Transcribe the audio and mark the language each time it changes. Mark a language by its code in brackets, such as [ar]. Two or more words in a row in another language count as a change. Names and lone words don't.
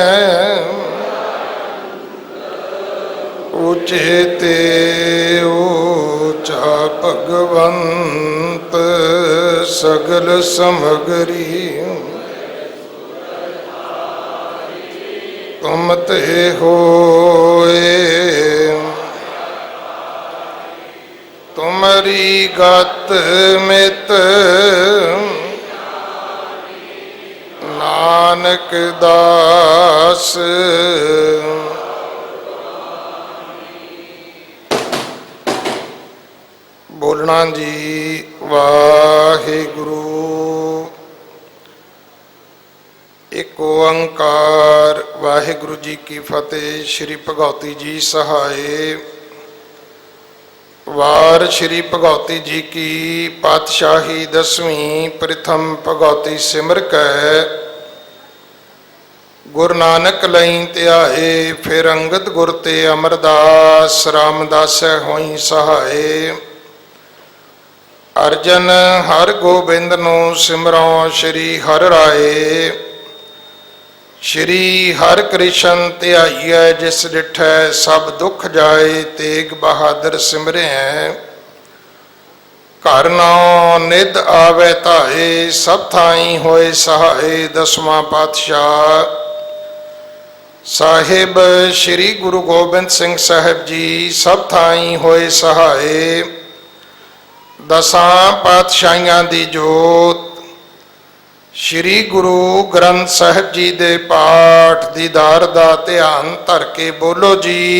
[pa] ਉਚੇਤੇ ਊਚਾ ਭਗਵੰਤ ਸਗਲ ਸਮਗਰੀ ਤੁਮ ਤੇ ਹੋਏ ਤੁਮਰੀ ਗਤ ਮਿਤ ਨਾਨਕ ਦਾਸ ਬੋਲਨਾ ਜੀ ਵਾਹਿਗੁਰੂ ਏਕ ਓਅੰਕਾਰ ਵਾਹਿਗੁਰੂ ਜੀ ਕੀ ਫਤਿਹ। ਸ੍ਰੀ ਭਗਉਤੀ ਜੀ ਸਹਾਇ ਵਾਰ ਸ੍ਰੀ ਭਗਉਤੀ ਜੀ ਕੀ ਪਾਤਿਸਾਹੀ 10ਵੀਂ ਪ੍ਰਥਮ ਭਗਉਤੀ ਸਿਮਰ ਕੈ ਗੁਰੂ ਨਾਨਕ ਲਈ ਤਿਆਏ ਫਿਰ ਅੰਗਦ ਗੁਰ ਤੇ ਅਮਰਦਾਸ ਰਾਮਦਾਸ ਹੋਈ ਸਹਾਇ। ਅਰਜਨ ਹਰ ਗੋਬਿੰਦ ਨੋ ਸਿਮਰੋ ਸ੍ਰੀ ਹਰ ਰਾਇ ਸ੍ਰੀ ਹਰ ਕ੍ਰਿਸਨ ਧਿਆਈਐ ਜਿਸ ਡਿਠੈ ਸਭ ਦੁਖ ਜਾਏ ਤੇਗ ਬਹਾਦਰ ਸਿਮਰੇ ਘਰ ਨਉ ਨਿਧ ਆਵੇ ਧਾਏ ਸਭ ਥਾਈਂ ਹੋਏ ਸਹਾਇ। 10ਵਾਂ ਪਾਤਿਸਾਹ ਸਾਹਿਬ ਸ੍ਰੀ ਗੁਰੂ ਗੋਬਿੰਦ ਸਿੰਘ ਸਾਹਿਬ ਜੀ ਸਭ ਥਾਈਂ ਹੋਏ ਸਹਾਇ। 10 ਪਾਤਿਸਾਹੀਆਂ ਦੀ ਜੋਤ ਸ੍ਰੀ ਗੁਰੂ ਗ੍ਰੰਥ ਸਾਹਿਬ ਜੀ ਦੇ ਪਾਠ ਦੀਦਾਰ ਦਾ ਧਿਆਨ ਧਰ ਕੇ ਬੋਲੋ ਜੀ।